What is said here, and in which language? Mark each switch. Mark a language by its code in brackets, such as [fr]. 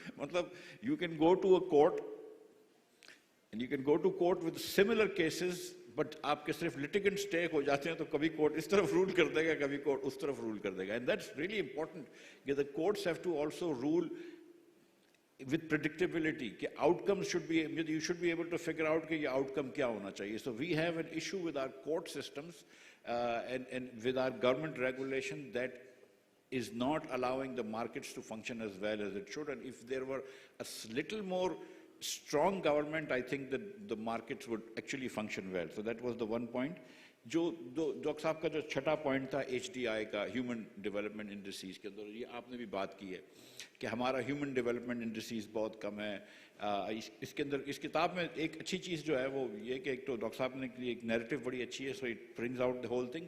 [hi] मतलब [en] you can go to a court and you can go to court with similar cases, [hi] but आपके सिर्फ litigant stay हो जाते हैं, तो कभी कोर्ट इस तरफ रूल कर देगा, कभी कोर्ट उस तरफ रूल कर देगा. [en] and that's really important कि the courts have to also rule with predictability, कि outcomes should be, you should be able to figure out कि [hi] ये outcome क्या होना चाहिए. [en] So we have an issue with our court systems and with our government regulation that is not allowing the markets to function as well as it should. And if there were a little more strong government, I think that the markets would actually function well. So that was the one point. [hi] जो doctor साहब का जो छठा point था HDI का, human development industries के अंदर, ये आपने भी बात की है कि हमारा ह्यूमन डेवलपमेंट इंडस्ट्रीज बहुत कम है. इसके अंदर इस किताब में एक अच्छी चीज़ जो है वो ये कि एक तो डॉक्टर साहब ने एक नैरेटिव बड़ी अच्छी है, [en] So it brings out the whole thing.